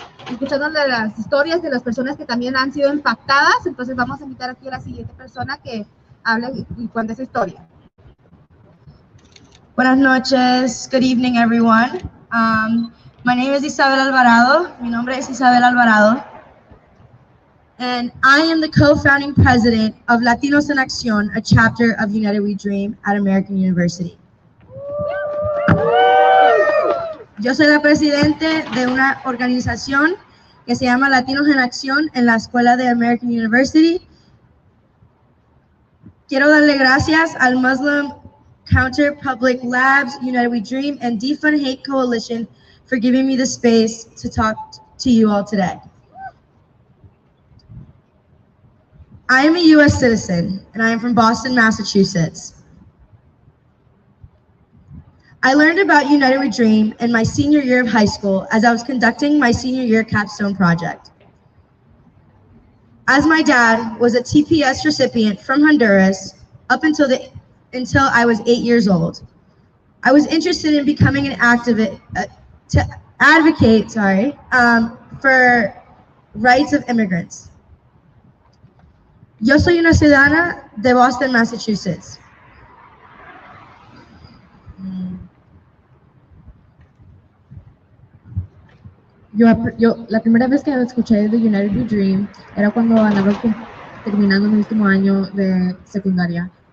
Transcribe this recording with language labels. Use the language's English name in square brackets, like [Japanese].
[Spanish] escuchando las historias de las personas que también han sido impactadas. Entonces vamos a invitar aquí a la siguiente persona que hable y cuente esa historia. Buenas noches, [English] good evening everyone. My name is Isabel Alvarado. [Spanish] Mi nombre es Isabel Alvarado. [English] And I am the co-founding president of Latinos en Acción, a chapter of United We Dream at American University. [Spanish] Yo soy la presidente de una organización que se llama Latinos en Acción en la escuela de American University. Quiero darle gracias al [English] Muslim Counter Public Labs, United We Dream, and Defund Hate Coalition for giving me the space to talk to you all today. I am a U.S. citizen, and I am from Boston, Massachusetts. I learned about United We Dream in my senior year of high school as I was conducting my senior year capstone project. As my dad was a TPS recipient from Honduras up until I was 8 years old, I was interested in becoming an activist to advocate for rights of immigrants. [Spanish] Yo soy una ciudadana de Boston, Massachusetts. La primera vez que escuché de United We Dream era cuando andaba terminando mi último año de secundaria.